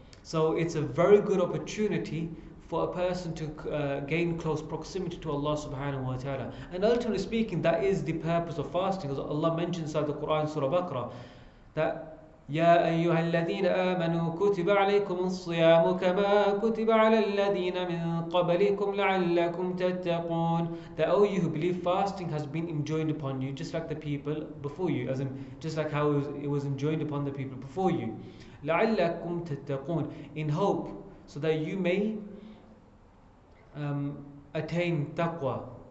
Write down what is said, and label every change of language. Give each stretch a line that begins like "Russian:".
English: So it's a very good opportunity for a person to gain close proximity to Allah subhanahu wa ta'ala. And ultimately speaking, that is the purpose of fasting. As Allah mentions inside the Quran, Surah Baqarah, that
Arabic: يا أيها الذين آمنوا كتب عليكم الصيام كما كتب على الذين من قبلكم لعلكم تتقون.
English: That, O you who believe, fasting has been enjoined upon you, just like the people before you, as in just like how it was enjoined upon the people before you.
Arabic: لعلكم تتقون,
English: in hope, so that you may attain taqwa.